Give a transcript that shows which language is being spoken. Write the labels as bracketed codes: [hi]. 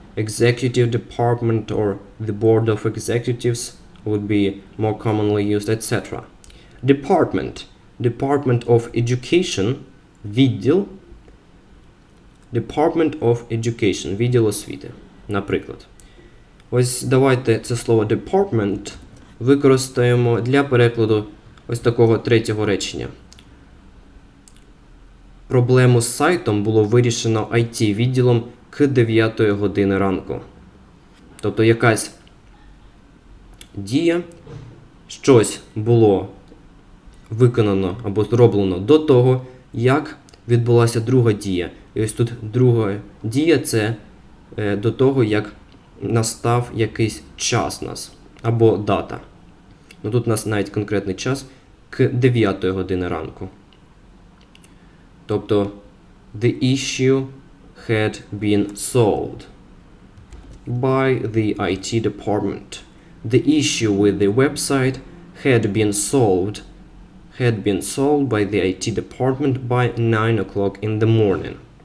[en] executive department or the board of executives would be more commonly used, etc. Department. Department of Education. [uk] Відділ. [en] Department of Education. [uk] Відділ освіти. Наприклад. Ось давайте це слово department використаємо для перекладу ось такого третього речення. Проблему з сайтом було вирішено IT-відділом к 9 години ранку. Тобто якась дія, щось було виконано або зроблено до того, як відбулася друга дія. І ось тут друга дія – це до того, як настав якийсь час нас, або дата. Ну, тут у нас навіть конкретний час к 9 години ранку. Тобто, [en] the issue had been solved by the IT department. The issue with the website had been solved by the IT department by 9 o'clock in the morning.